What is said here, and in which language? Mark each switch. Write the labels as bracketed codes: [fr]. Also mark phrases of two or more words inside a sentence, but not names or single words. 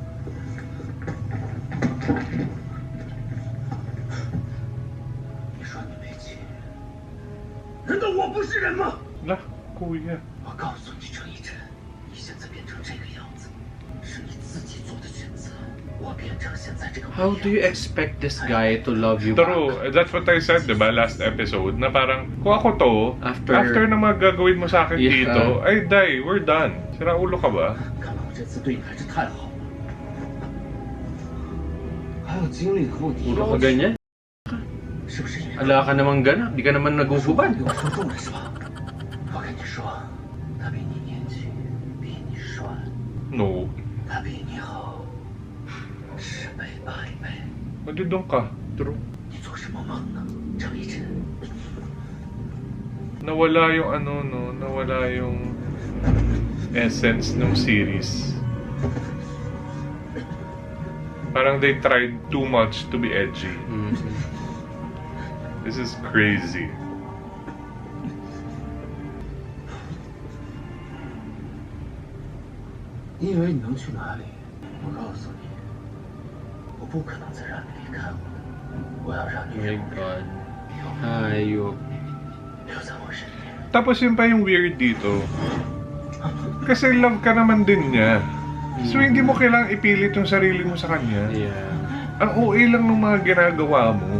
[zh] 你说你没钱，难道我不是人吗？ [tl] Lah, kuya. [zh] 我告诉你，陈一真，你现在变成这个样子，是你自己做的选择。我变成现在这个模样。 [en] How do you expect this guy to love you back? True. That's what I said, diba? Last episode. [tl] Na parang, kung ako to, after na mga gagawin mo sa akin [en] Yeah. [tl] dito, ay, [en] die, we're done. [tl] Sira ulo ka ba? [zh] 看来我这次对你还是太好了，还有精力和我提 [tl] Puro [zh] 要 [tl] ka [zh] 求， [tl] ganyan? [zh] 是不是因为 [tl] Ala ka namang ganap. Di ka naman [zh] 说 [tl] naguhubad. [zh] 给我说中了是吧？我跟你说，他比你年轻，比你帅， [en] No. [zh] 他比你好，10倍100倍。 [tl] Madi doon ka. True. [zh] 你做什么梦呢，陈一真？ [tl] Nawala yung ano, no? Nawala yung essence ng series. [en] Parang they tried too much to be edgy. This is crazy. [zh] 你以为你能去哪里？我告诉你，我不可能再让你离开我的。我要让你 [en] Oh my [zh] 永远 [en] God. Hayop. [zh] 留在我身边。 [tl] Tapos yun pa yung weird dito. Kasi love ka naman din niya. So hindi mo kailangang ipilit yung sarili mo sa kanya. [en] Yeah. [tl] Ang OA lang ng mga ginagawa mo.